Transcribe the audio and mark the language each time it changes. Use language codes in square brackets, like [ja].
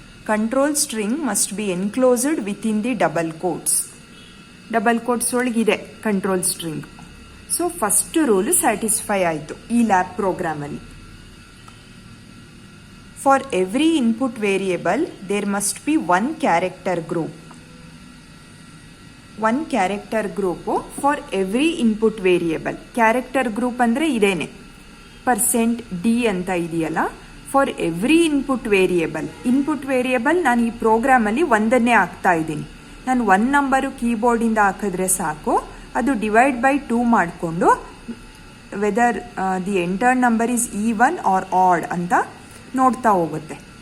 [en] Control string must be enclosed with in the double quotes. [kn] Double quotes ಒಳಗಿದೆ control string. So first rule satisfy ಆಯಿತು ಈ lab ಪ್ರೋಗ್ರಾಮಲ್ಲಿ. [en] For every input variable, there must be one character group. One character group for every input variable. [kn] Character group ಅಂದರೆ ಇದೇನೆ, %d ಅಂತ ಇದೆಯಲ್ಲ. [en] For every input variable. [kn] Input variable ನಾನು ಈ ಪ್ರೋಗ್ರಾಮಲ್ಲಿ ಒಂದನ್ನೇ ಹಾಕ್ತಾ ಇದ್ದೀನಿ. ನಾನು 1 ನಂಬರು ಕೀಬೋರ್ಡಿಂದ ಹಾಕಿದ್ರೆ ಸಾಕು, ಅದು ಡಿವೈಡ್ ಬೈ 2 ಮಾಡಿಕೊಂಡು [en] whether the entered number is even or odd [kn] ಅಂತ ನೋಡ್ತಾ ಹೋಗುತ್ತೆ.